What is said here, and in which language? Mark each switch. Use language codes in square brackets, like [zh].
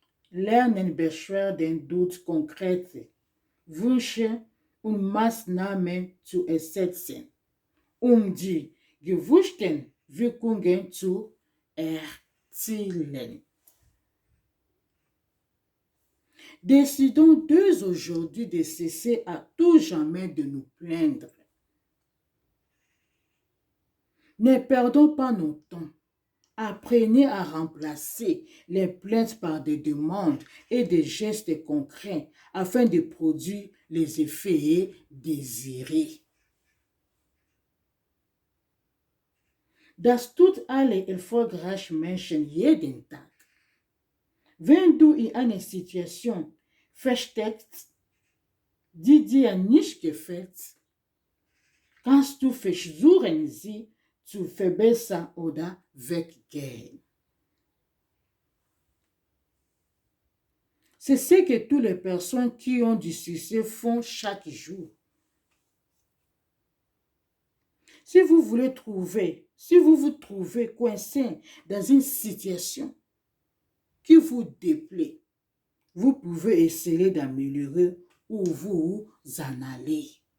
[de] Lernen Beschwerden durch konkrete Wünsche und Maßnahmen zu ersetzen, die gewünschten Wirkungen zu erzielen. [fr] Décidons dès aujourd'hui de cesser à tout jamais de nous plaindre. Ne perdons pas nos temps. Apprenez à remplacer les plaintes par des demandes et des gestes concrets afin de produire les effets désirés. [de] Das tut alle erfolgreichen Menschen jeden Tag. Wenn du in einer Situation feststeckst, die dir nicht gefällt, kannst du versuchen, sie zu verbessern oder weggehen. [fr] C'est ce que toutes les personnes qui ont du succès font chaque jour. Si vous vous trouvez coincé dans une situation qui vous déplaît, vous pouvez essayer d'améliorer où vous en allez.